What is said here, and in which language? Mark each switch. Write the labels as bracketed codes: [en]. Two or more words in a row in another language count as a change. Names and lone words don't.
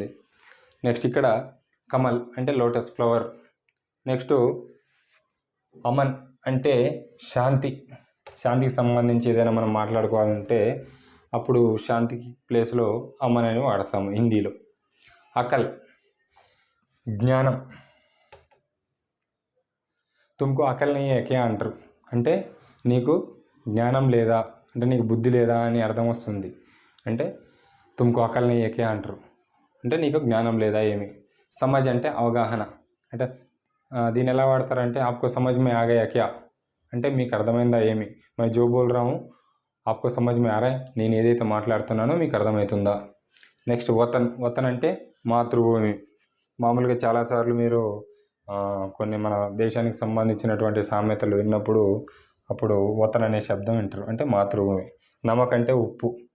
[te] నెక్స్ట్ ఇక్కడ కమల్ అంటే [en] lotus flower. [te] నెక్స్ట్ అమన్ అంటే శాంతి, శాంతికి సంబంధించి ఏదైనా మనం మాట్లాడుకోవాలంటే అప్పుడు శాంతికి ప్లేస్లో అమన్ అని వాడతాము హిందీలో. అకల్ జ్ఞానం, [hi] तुमको अकल नहीं है क्या [te] అంటారు, అంటే నీకు జ్ఞానం లేదా, అంటే నీకు బుద్ధి లేదా అని అర్థం వస్తుంది. అంటే [hi] तुमको अकल नहीं है क्या [te] అంటారు, అంటే నీకు జ్ఞానం లేదా ఏమి. సమజ్ అంటే అవగాహన, అంటే దీన్ని ఎలా వాడతారంటే [hi] आपको समझ में आ गया क्या, [te] అంటే మీకు అర్థమైందా ఏమి. [hi] मैं जो बोल रहा हूँ आपको समझ में आ रहा है, [te] నేను ఏదైతే మాట్లాడుతున్నానో మీకు అర్థమవుతుందా. నెక్స్ట్ వతన్, వతన్ అంటే మాతృభూమి. మామూలుగా చాలాసార్లు మీరు కొన్ని మన దేశానికి సంబంధించినటువంటి సామెతలు విన్నప్పుడు అప్పుడు వతన్ అనే శబ్దం వింటారు, అంటే మాతృభూమి. నమక్ అంటే ఉప్పు.